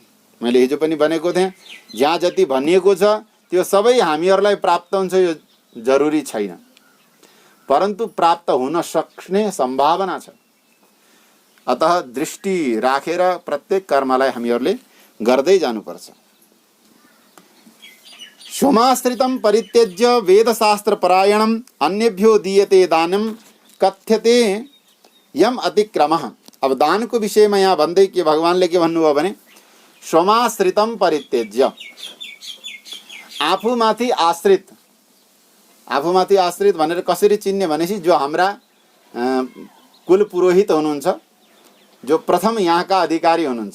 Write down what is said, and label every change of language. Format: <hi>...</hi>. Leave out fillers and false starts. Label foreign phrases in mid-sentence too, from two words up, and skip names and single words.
<ne>मैले हिजो पनि भनेको थिएँ, जहाँ जति भनिएको छ त्यो सबै हामीहरूलाई प्राप्त हुन्छ यो जरुरी छैन, परन्तु प्राप्त हुन सक्ने सम्भावना छ। अतः दृष्टि राखेर प्रत्येक कर्मलाई हामीहरूले गर्दै जानुपर्छ।</ne> <sa>सोमाश्रितं परित्यज्य वेदशास्त्र परायणम अन्येभ्यो दीयते दानम कथ्यते यम अतिक्रमः।</sa> <ne>अब दानको विषयमा यहाँ भन्दै के भगवानले के भन्नुभयो भने</ne> <sa>सोमाश्रितं परित्यज्य,</sa> <ne>आफूमाथि आश्रित। आफूमाथि आश्रित भनेर कसरी चिन्ने भनेपछि जो हाम्रा कुल पुरोहित हुनुहुन्छ, जो प्रथम यहाँका अधिकारी हुनुहुन्छ।</ne>